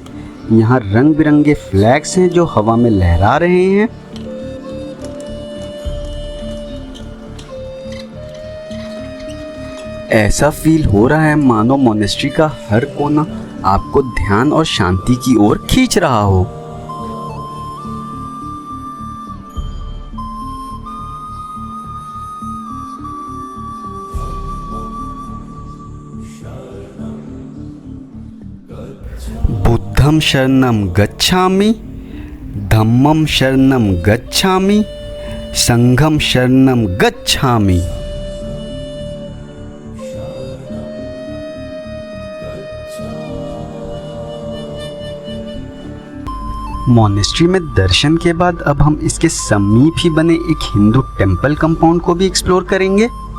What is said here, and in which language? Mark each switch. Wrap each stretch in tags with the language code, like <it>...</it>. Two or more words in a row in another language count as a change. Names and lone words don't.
<hi>यहाँ रंग बिरंगे फ्लैग्स हैं जो हवा में लहरा रहे हैं। ऐसा फील हो रहा है मानो मोनेस्ट्री का हर कोना आपको ध्यान और शांति की ओर खींच रहा हो।</hi> <pi>बुद्धं शरणं गच्छामि, धम्मं शरणं गच्छामि, संघं शरणं गच्छामि।</pi> <hi>मोनेस्ट्री में दर्शन के बाद अब हम इसके समीप ही बने एक हिंदू</hi> <en>temple compound</en> <hi>को भी एक्सप्लोर करेंगे।</hi>